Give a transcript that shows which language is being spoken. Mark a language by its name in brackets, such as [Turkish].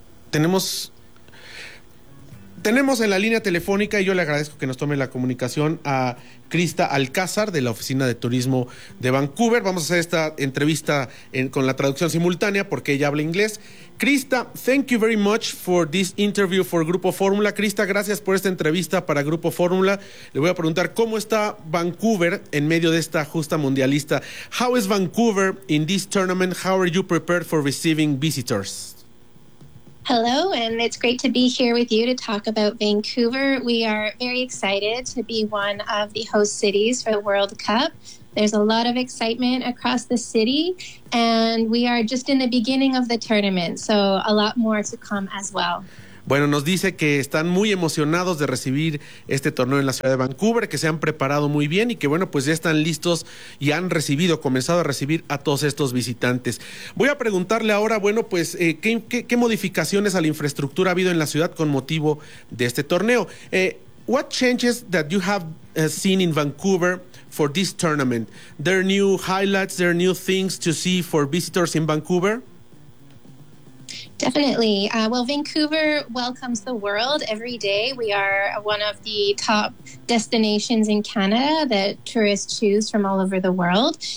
[Spanish] Tenemos en la línea telefónica, y yo le agradezco que nos tome la comunicación, a Krista Alcázar, de la Oficina de Turismo de Vancouver. Vamos a hacer esta entrevista con la traducción simultánea, porque ella habla inglés. [English] Krista, thank you very much for this interview for Grupo Fórmula. [Spanish] Krista, gracias por esta entrevista para Grupo Fórmula. Le voy a preguntar, ¿cómo está Vancouver en medio de esta justa mundialista? [English] How is Vancouver in this tournament? How are you prepared for receiving visitors? Hello, and it's great to be here with you to talk about Vancouver. We are very excited to be one of the host cities for the World Cup. There's a lot of excitement across the city, and we are just in the beginning of the tournament, so a lot more to come as well. [Spanish] Bueno, nos dice que están muy emocionados de recibir este torneo en la ciudad de Vancouver, que se han preparado muy bien y que, bueno, pues ya están listos y han recibido, comenzado a recibir a todos estos visitantes. Voy a preguntarle ahora, bueno, pues, ¿qué modificaciones a la infraestructura ha habido en la ciudad con motivo de este torneo? [English] What changes that you have seen in Vancouver for this tournament? There are new highlights, there are new things to see for visitors in Vancouver? Definitely. Well, Vancouver welcomes the world every day. We are one of the top destinations in Canada that tourists choose from all over the world.